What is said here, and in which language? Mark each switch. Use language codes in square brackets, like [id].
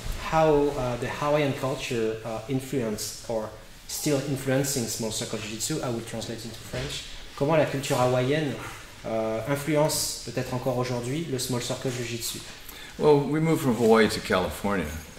[en] How the Hawaiian culture influenced or still influencing Small Circle Jujitsu, I will translate into French. [fr] Comment la culture hawaïenne influence peut-être encore aujourd'hui le Small Circle Jujitsu? [en] Well, we moved from Hawaii to California.